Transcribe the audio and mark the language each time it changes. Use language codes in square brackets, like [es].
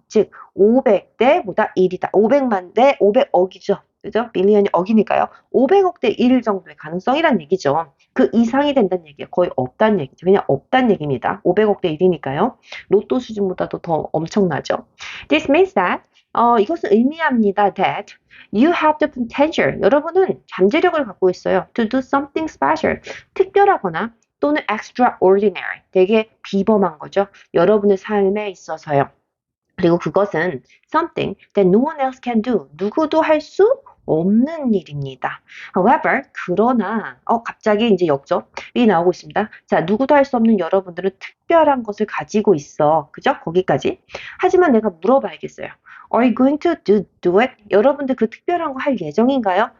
[ko] 즉, 500대 보다 1이다. 500만 대 500억이죠. 그죠? 빌리언이 억이니까요. 500억 대 1 정도의 가능성이란 얘기죠. 그 이상이 된다는 얘기예요. 거의 없다는 얘기죠. 그냥 없다는 얘기입니다. 500억 대 1이니까요. 로또 수준보다도 더 엄청나죠. [en] This means that [ko] 이것은 의미합니다. [en] That you have the potential. [ko] 여러분은 잠재력을 갖고 있어요. [en] To do something special. [ko] 특별하거나 또는 extraordinary. 되게 비범한 거죠. 여러분의 삶에 있어서요. 그리고 그것은 [en] something that no one else can do. [ko] 누구도 할 수 없는 일입니다. [en] However, [ko] 그러나 갑자기 이제 역접이 나오고 있습니다. 자, 누구도 할 수 없는 여러분들은 특별한 것을 가지고 있어. 그죠? 거기까지. 하지만 내가 물어봐야겠어요. [en] Are you going to do it? [ko] 여러분들 그 특별한 거 할 예정인가요?